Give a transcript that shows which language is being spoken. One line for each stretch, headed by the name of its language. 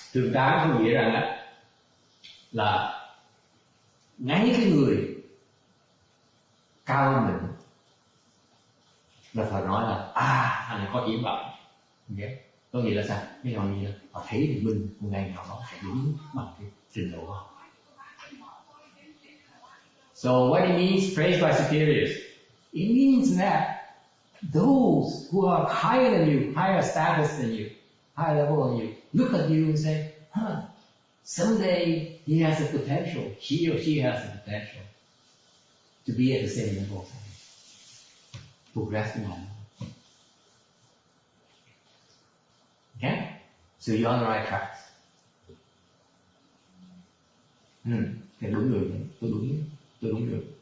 Vietnamese: Thượng tác có nghĩa rằng là ngay cái người cao hơn mình là phải nói là anh này có triển vọng. Okay. Có nghĩa là sao? Cái họ nghĩ là họ thấy được mình một ngày nào đó sẽ đúng bằng cái trình độ họ.
English: So what it means, praised by superiors? It means that those who are higher than you, higher status than you, higher level than you, look at you and say, someday he has the potential, he or she has the potential to be at the same level as him. Progressing on. Okay? So you're on the right tracks.
Vietnamese: Thì đúng đường, tôi đúng đường.